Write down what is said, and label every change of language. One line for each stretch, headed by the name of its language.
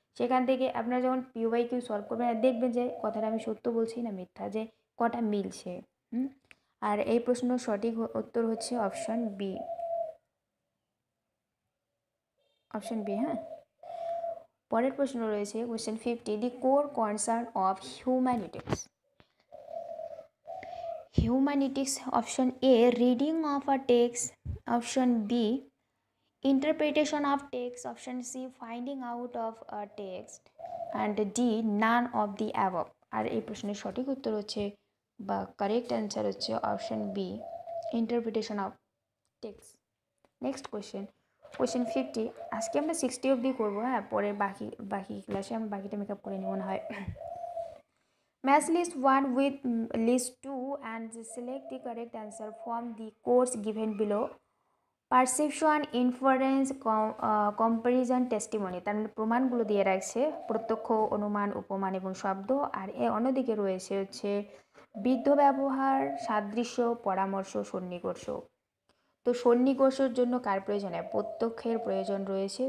Bangla: সেখান থেকে আপনারা যখন POIQ সলভ করবেন দেখবেন যে কথাটা আমি সত্য বলছি না মিথ্যা, যে কটা মিলছে। আর এই প্রশ্নের সঠিক উত্তর হচ্ছে অপশন বি, অপশন বি। হ্যাঁ, পরের প্রশ্ন রয়েছে
English: Question 50, the core concern of humanities. Humanities, option A reading of a text, option B interpretation of text, option C finding out of a text, and D none of the above।
Bangla: আর এই প্রশ্নের সঠিক উত্তর হচ্ছে বা কারেক্ট অ্যান্সার হচ্ছে option B,
English: Interpretation of text. Next question
Bangla: 50, আজকে আমরা 60 অবধি করবো। হ্যাঁ, পরে বাকি ক্লাসে আমরা বাকিটা মেকআপ করে নিব না হয়।
English: Match list 1 with list 2 and select the correct answer from the course given below. Perception, inference, comparison, testimony.
Bangla: তার মানে প্রমাণগুলো দিয়ে রাখছে, প্রত্যক্ষ, অনুমান, উপমান এবং শব্দ। আর অন্যদিকে রয়েছে হচ্ছে বৃদ্ধ ব্যবহার, সাদৃশ্য, পরামর্শ, সন্নিকর্ষ। তো সন্নিকর্ষের জন্য কার প্রয়োজন হয়? প্রত্যক্ষের প্রয়োজন রয়েছে।